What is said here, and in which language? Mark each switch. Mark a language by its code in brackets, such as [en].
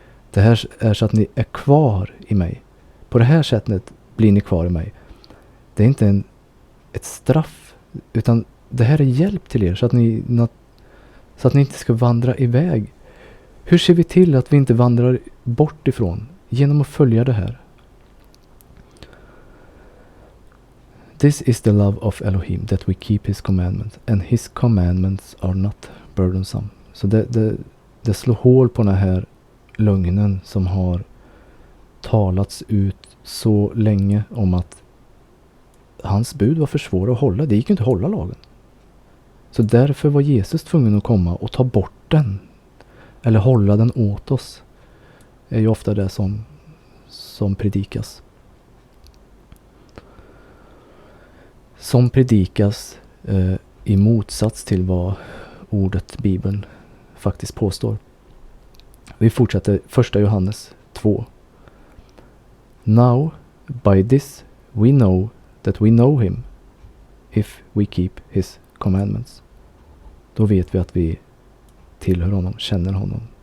[sv] Det här är så att ni är kvar i mig. På det här sättet blir ni kvar i mig. Det är inte ett straff. Utan det här är hjälp till er. Så att ni inte ska vandra iväg. Hur ser vi till att vi inte vandrar bort ifrån? Genom att följa det här. [en] This is the love of Elohim, that we keep his commandments. And his commandments are not burdensome. [sv] Så det slår hål på den här lögnen som har talats ut så länge om att hans bud var för svåra att hålla. Det gick inte att hålla lagen. Så därför var Jesus tvungen att komma och ta bort den. Eller hålla den åt oss. Det är ju ofta det som predikas. Som predikas i motsats till vad ordet Bibeln faktiskt påstår. Vi fortsätter 1 Johannes 2. [en] Now by this we know that we know him if we keep his commandments. [sv] Då vet vi att vi tillhör honom, känner honom.